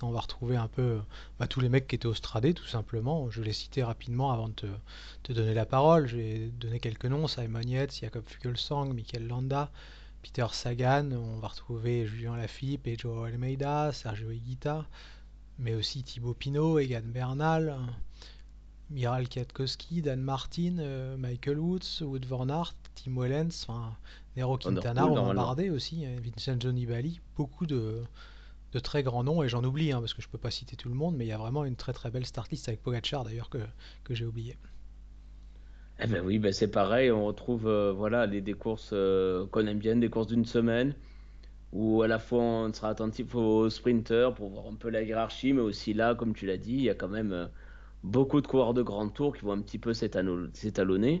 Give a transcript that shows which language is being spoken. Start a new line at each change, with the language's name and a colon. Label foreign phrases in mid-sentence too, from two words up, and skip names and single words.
French: On va retrouver un peu tous les mecs qui étaient au Stradé tout simplement. Je vais les citer rapidement avant de te donner la parole. Je vais donner quelques noms: Simon Yates, Jakob Fuglsang, Mikel Landa, Peter Sagan. On va retrouver Julien Lafilippe et Joao Almeida, Sergio Higuita, mais aussi Thibaut Pinot, Egan Bernal, Miral Kwiatkowski, Dan Martin, Michael Woods, Wout van Aert, Tim Wellens, enfin, Nero Quintana, Vanderpool, Romain normalement. Bardet aussi, Vincenzo Nibali, beaucoup de très grands noms, et j'en oublie parce que je peux pas citer tout le monde, mais il y a vraiment une très très belle
English: start list
French: avec Pogacar d'ailleurs que j'ai oublié. Eh ben oui, ben c'est pareil, on retrouve voilà, des courses qu'on aime bien, des courses d'une semaine, où à la fois on sera attentif aux sprinters pour voir un peu la hiérarchie, mais aussi là, comme tu l'as dit, il y a quand même beaucoup de coureurs de grand tour qui vont un petit peu s'étalonner.